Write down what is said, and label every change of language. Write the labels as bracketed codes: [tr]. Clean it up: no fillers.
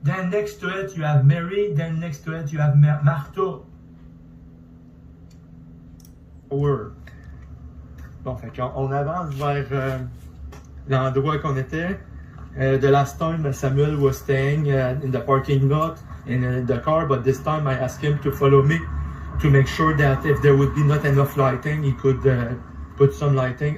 [en] next to it, you have Mary. Then next to it, you have Martha. Power. [fr] Bon, fait qu'on avance vers l'endroit qu'on était. [en] The last time Samuel was staying in the parking lot in the car, but this time I asked him to follow me to make sure that if there would be not enough lighting, he could put some lighting.